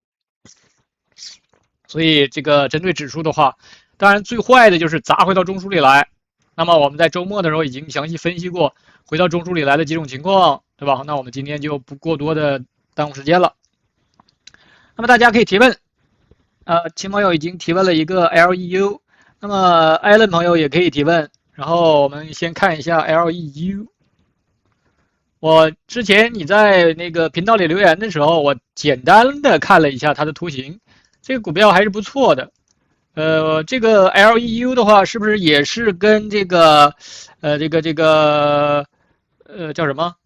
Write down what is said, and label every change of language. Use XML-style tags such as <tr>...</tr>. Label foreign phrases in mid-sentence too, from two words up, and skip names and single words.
<zh>所以這個針對指數的話，當然最壞的就是砸回到中樞裡來。那麼我們在周末的時候已經詳細分析過回到中樞裡來的幾種情況，對吧？那我們今天就不過多的耽誤時間了。那麼大家可以提問，秦朋友已經提問了一個 LEU，那麼 Allen 朋友也可以提問。然後我們先看一下 LEU。我之前你在那個頻道裡留言的時候，我簡單的看了一下它的圖形，這個股票還是不錯的。這個 LEU 的話，是不是也是跟這個叫什麼？</zh>